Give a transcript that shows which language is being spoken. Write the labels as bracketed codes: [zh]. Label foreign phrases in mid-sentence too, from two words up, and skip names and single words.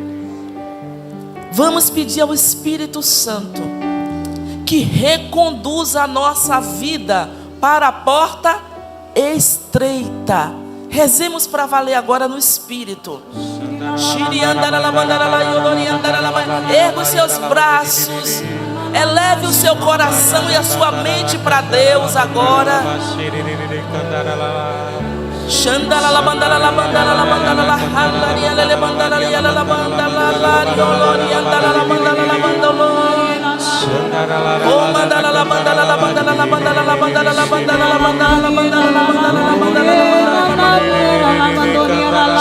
[pt] Vamos pedir ao Espírito Santo que reconduza a nossa vida para a porta estreita. Rezemos para valer agora no Espírito. Erga os seus braços, eleve o seu coração e a sua mente para Deus agora. Xandala la bandala la bandala la bandala la handaria le bandala la la bandala la riolori andala la bandala la bandolo. Oh mandala la bandala la bandala la bandala la bandala la bandala la bandala la bandala la bandala la bandala la bandala.